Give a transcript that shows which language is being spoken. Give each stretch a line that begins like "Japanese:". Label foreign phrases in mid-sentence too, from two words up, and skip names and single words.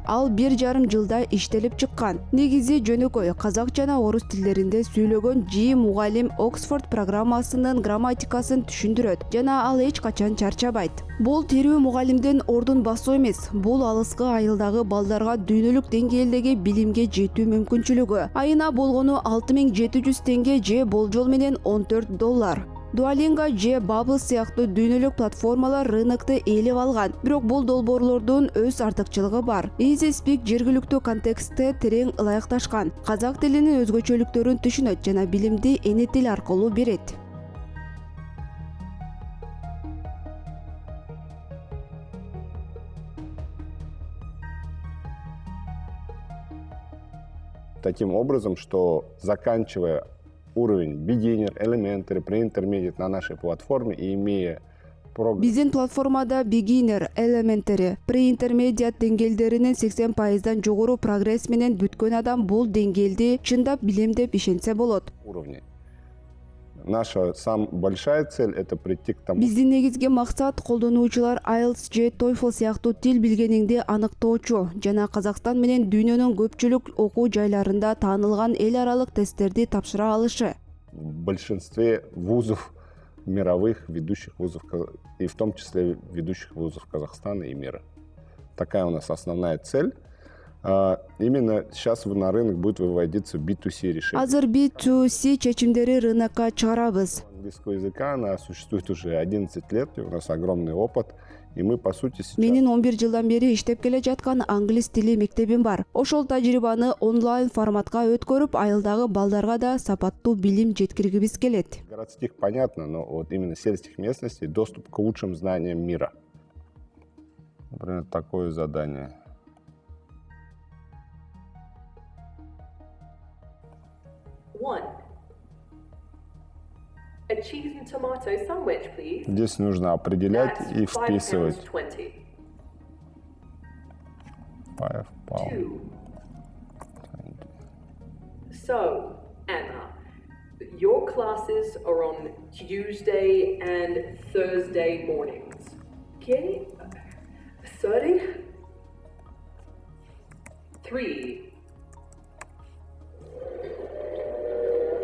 Kyrgyz: Ал 1,5 жылда иштелип чыккан. Негизи жөнөкөй казак жана орус тилдеринде сүйлөгөн G мугалим Оксфорд программасынын грамматикасын түшүндүрөт жана ал эч качан чарчабайт. Бул терүү мугалимдин ордун басуу эмес. Бул алыскы айылдагы балдарга дүйнөлүк деңгээлдеги билимге жетүү мүмкүнчүлүгү. Айына болгону 6700 теңге же болжол менен $14. Duolingo же Bubble сыяктуу дүйнөлүк платформалар рынокты ээлеп алган. Бирок бул долбоорлордун өз артыкчылыгы бар. Easy Speak жергиликтүү контекстте терең ылайыкташкан. Казак тилинин өзгөчөлүктөрүн түшүнөт жана билимди эне тил аркылуу берет.
Russian: Таким образом, что заканчивая уровень
English: beginner, elementary, pre-intermediate
Russian: на нашей платформе и имея
Kyrgyz: Биздин платформада
English: beginner, elementary, pre-intermediate
Kyrgyz: деңгээлдеринин 80%дан жогору прогресс менен бүткөн адам бул деңгээлди чындап билем деп ишенсе болот.
Russian: Уровне. Наша самая большая цель — это прийти к тому.
Kyrgyz: Биздин негизги максат колдонуучулар IELTS же TOEFL сыяктуу тил билгениңди аныктоочу жана Казакстан менен дүйнөнүн көпчүлүк окуу жайларында таанылган эл аралык тесттерди тапшыра алышы.
Russian: В большинстве вузов мировых, ведущих вузов, и в том числе ведущих вузов Казахстана и мира. Такая у нас основная цель. Именно сейчас на рынок будет выводиться B2C решение.
Kyrgyz: Азыр B2C чечимдери рынокко чыгарабыз.
Russian: Английского языка она существует уже 11 лет, и у нас огромный опыт. И мы, по сути, сейчас...
Kyrgyz: Менин 11 жылдан бери иштеп келе жаткан англис тили мектебим бар. Ошол тажрыйбаны онлайн форматка өткөрүп, айылдагы балдарга да сапаттуу билим жеткиргибиз келет.
Russian: Городских понятно, но вот именно сельских местностей доступ к лучшим знаниям мира. Например, такое задание.
English: A cheese and tomato sandwich, please.
Russian: Здесь нужно определять и вписывать.
English: £5. So, Emma, your classes are on Tuesday and Thursday mornings. Okay? 30? 3.